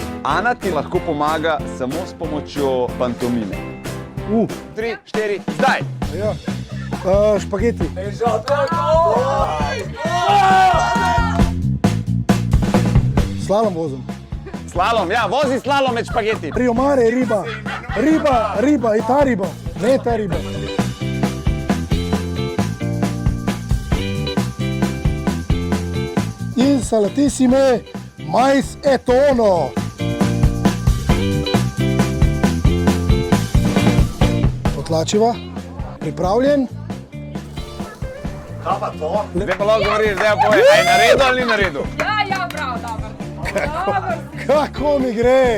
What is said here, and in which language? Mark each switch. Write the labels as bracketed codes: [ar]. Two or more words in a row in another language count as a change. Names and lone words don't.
[sl] Ana ti lahko pomaga samo s pomočjo pantomime. 3, 4, zdaj! Ja. Špageti. Slalom vozim. Slalom, ja, vozi slalom med špageti. Rio Mare, riba. Riba, i ta riba. Ne ta riba. [it] Insalatissime mais e tonno. [sl] Potlačiva, pripravljen. Kaj pa to? Zdaj pa lahko govoriš, zdaj pa povej, a je naredil ali ni naredil? Ja, prav, dobro. Kako mi gre?